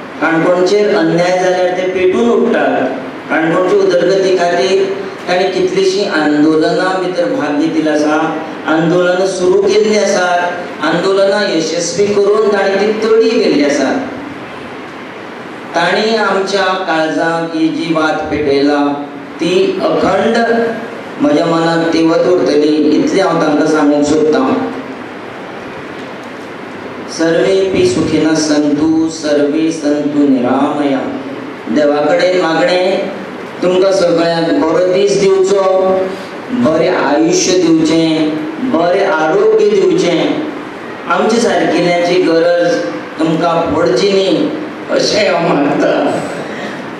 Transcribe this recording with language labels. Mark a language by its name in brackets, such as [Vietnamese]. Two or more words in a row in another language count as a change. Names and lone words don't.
[Konkani] काणकोणचेर अन्याय जाल्यार ते पेटून उठतात. काणकोणची उदरगती खातीर ताणें कितलीशीं आंदोलनां भितर भाग घेतिल्लो आसा, आंदोलनां सुरू केल्लीं आसात, आंदोलनां यशस्वी करून ताणें ती तडी केल्ली आसा. तांणी आमच्या काळजांत ही जी वात पेटयला ती अखंड म्हज्या मनाक तिवत उरतली इतलें हांव तांकां सांगूंक सोदतां. [Sanskrit] सर्वेपि सुखिनः सन्तु सर्वे सन्तु निरामया. [Konkani] देवा कडेन मागणें तुमकां सगळ्यांक बरो दीस दिवचो, बरें आयुश्य दिवचें, बरें आरोग्य दिवचें. आमच्या सारकिल्यांची गरज तुमकां पडची न्ही अशें हांव मागतां.